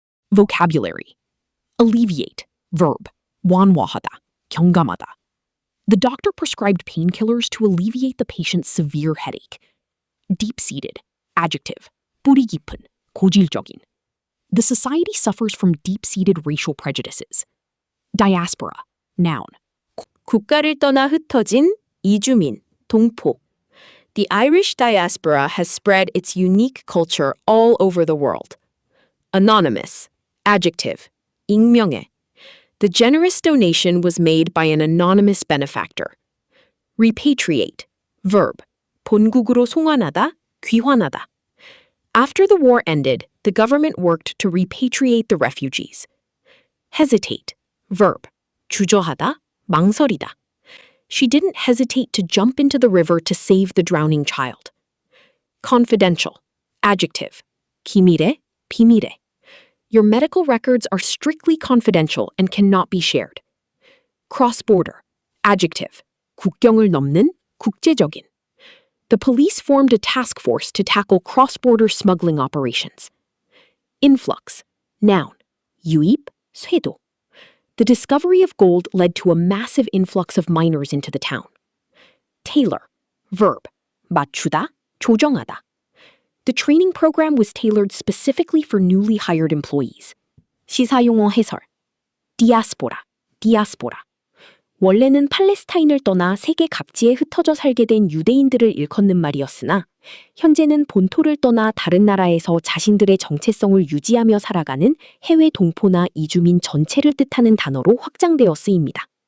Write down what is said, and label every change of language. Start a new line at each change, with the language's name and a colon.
English: Vocabulary. Alleviate. Verb.
Korean: 완화하다. 경감하다.
English: The doctor prescribed painkillers to alleviate the patient's severe headache. Deep-seated. Adjective.
Korean: 뿌리 깊은. 고질적인.
English: The society suffers from deep-seated racial prejudices. Diaspora. Noun.
Korean: 국가를 떠나 흩어진 이주민, 동포.
English: The Irish diaspora has spread its unique culture all over the world. Anonymous. Adjective. 익명의. The generous donation was made by an anonymous benefactor. Repatriate. Verb.
Korean: 본국으로 송환하다, 귀환하다.
English: After the war ended, the government worked to repatriate the refugees. Hesitate. Verb.
Korean: 주저하다, 망설이다.
English: She didn't hesitate to jump into the river to save the drowning child. Confidential. Adjective.
Korean: 기밀해, 비밀해.
English: Your medical records are strictly confidential and cannot be shared. Cross-border. Adjective.
Korean: 국경을 넘는, 국제적인.
English: The police formed a task force to tackle cross-border smuggling operations. Influx. Noun.
Korean: 유입, 쇄도.
English: The discovery of gold led to a massive influx of miners into the town. Tailor. Verb.
Korean: 맞추다, 조정하다.
English: The training program was tailored specifically for newly hired employees.
Korean: 시사용어 해설. 디아스포라, 디아스포라. 원래는 팔레스타인을 떠나 세계 각지에 흩어져 살게 된 유대인들을 일컫는 말이었으나 현재는 본토를 떠나 다른 나라에서 자신들의 정체성을 유지하며 살아가는 해외 동포나 이주민 전체를 뜻하는 단어로 확장되어 쓰입니다.